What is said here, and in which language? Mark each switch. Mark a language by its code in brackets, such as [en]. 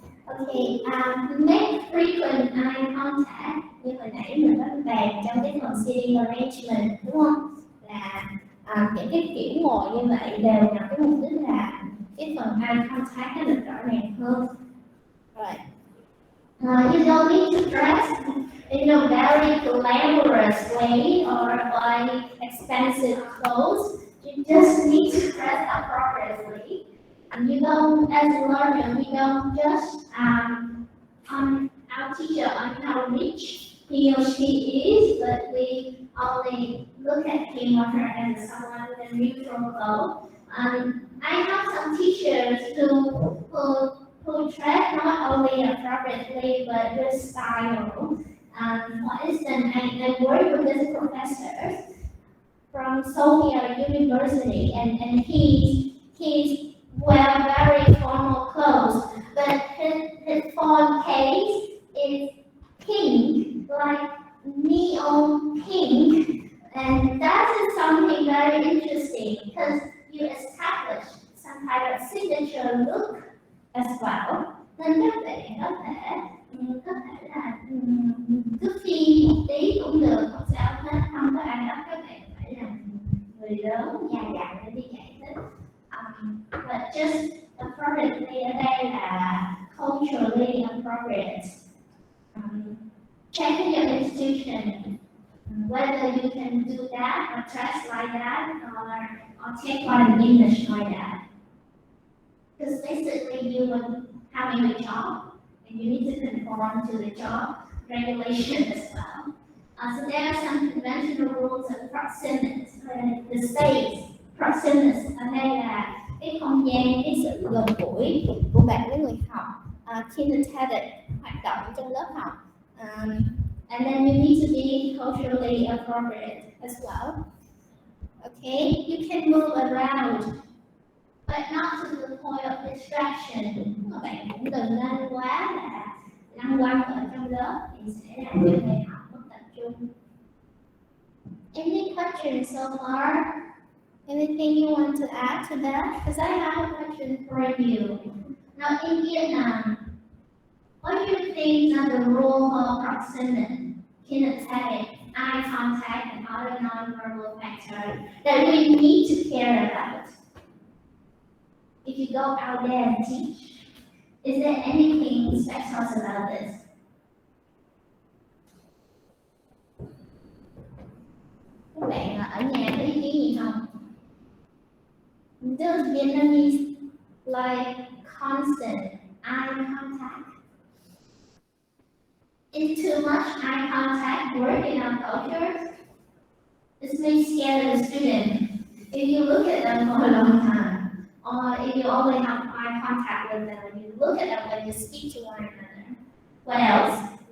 [en] Okay, make frequent eye contact [vi] như hồi nãy mình có bàn trong cái phần seating arrangement đúng không? Là những cái kiểu ngồi như vậy đều nhằm cái mục đích là cái phần eye contact nó được rõ ràng hơn. [en] Right. You don't need to dress in a very glamorous way or buy expensive clothes. You just need to dress appropriately. And you don't, as a learner, we don't just on our teacher on how rich he or she is, but we only look at him or her as someone with a neutral goal. I have some teachers who dress not only appropriately but with style. For instance, I work with this professor from Sophia University, and he's wear very formal clothes, but his phone case is pink, like neon pink, and that is something very interesting because you establish some kind of signature look as well. [vi] Nên các bạn có thể là cứ phi một tí cũng được, không sao hết, không có ai bắt các bạn phải là người lớn già dặn để đi dạy hết. [en] But just appropriately [vi] ở đây là [en] culturally appropriate. Check in your institution whether you can do that or dress like that or take on an image like that. Because basically you are having a job and you need to conform to the job regulation as well. So there are some conventional rules of proximity, the space, proximus [vi] ở đây là cái không gian, cái sự gần gũi của bạn với người học, [en] kinesthetic [vi] hoạt động trong lớp học, [en] and then you need to be culturally appropriate as well. Okay, you can move around, but not to the point of distraction. [vi] Các bạn cũng đừng nên quá là lăng quăng ở trong lớp thì sẽ làm cho người học mất tập trung. [en] Any questions so far? Anything you want to add to that? Because I have a question for you. Now, in Vietnam, what do you think are the role of proximity, kinesthetic, eye contact, and other nonverbal factors that we need to care about? If you go out there and teach, is there anything special about this? [vi] Các bạn ở nhà có ý kiến gì không? [en] Does Vietnamese like constant eye contact? Is too much eye contact work in our culture? This may scare the student if you look at them for a long time, or if you only have eye contact with them and you look at them when you speak to one another. What else?